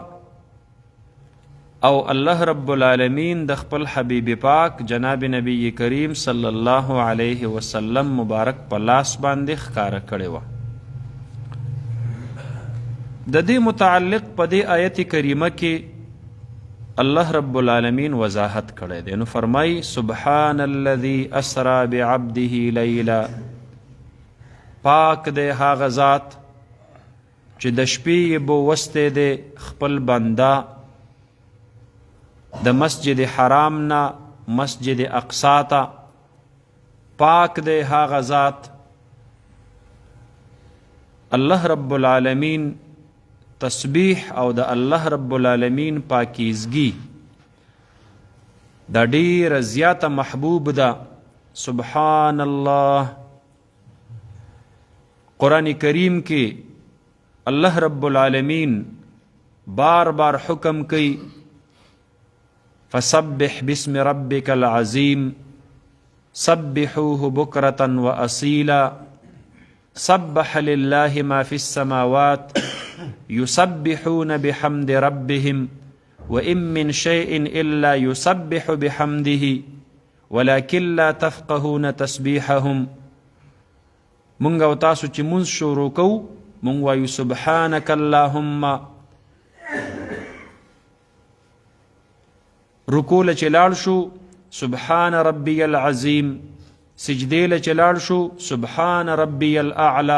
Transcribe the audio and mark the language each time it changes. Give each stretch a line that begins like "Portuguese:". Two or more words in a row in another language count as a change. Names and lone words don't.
Pashto: او الله رب العالمین د خپل حبیب پاک جناب نبی کریم
Arabic: صلی الله علیه وسلم
Pashto: مبارک په لاس باندې ښکاره کړې وه. د دې متعلق په دې آیت کریمه کې الله رب العالمین وضاحت کړی دی. نو فرمایي
Arabic: سبحان الذي اسرا بعبده لیلا،
Pashto: پاک دی هغه ذات چې د شپې یې بوستی دی خپل بنده د مسجد حرام نه مسجد اقصا ته. پاک دی هغه ذات. الله رب العالمین تسبیح او د الله رب العالمین پاکیزگی دا ډیره زیاته محبوب ده.
Arabic: سبحان الله
Pashto: قرآن کریم کې الله رب العالمین بار بار حکم کوي
Arabic: فسبح باسم ربك العظيم سبحوه بكرة وأصيلا سبح لله ما في السماوات يسبحون بحمد ربهم وإن من شيء إلا يسبح بحمده ولكن لا تفقهون تسبيحهم.
Pashto: مونږ او تاسو چې مونځ شروع کوو مونږ وایو
Arabic: سبحانك اللهم.
Pashto: رکوع له چې لاړ شو
Arabic: سبحان ربی العظیم،
Pashto: سجدې له چې لاړ شو
Arabic: سبحان ربی الاعلی.